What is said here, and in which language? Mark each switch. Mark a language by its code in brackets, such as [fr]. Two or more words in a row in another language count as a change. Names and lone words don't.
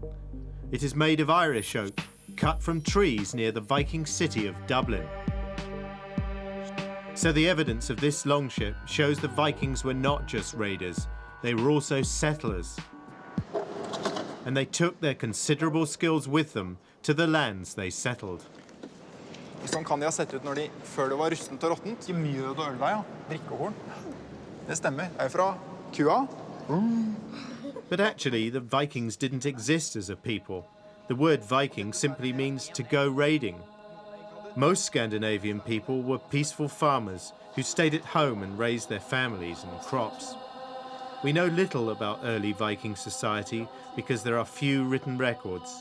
[en] It is made of Irish oak, cut from trees near the Viking city of Dublin. So the evidence of this longship shows the Vikings were not just raiders, they were also settlers. And they took their considerable skills with them to the lands they settled. [no] Sånn kan de ha sett ut når de, før det var rustent og råttent. Mjød og ølvei, ja. Drikkehorn. Det stemmer. Det er fra kua. [en] But actually, the Vikings didn't exist as a people. The word Viking simply means to go raiding. Most Scandinavian people were peaceful farmers who stayed at home and raised their families and crops. We know little about early Viking society because there are few written records.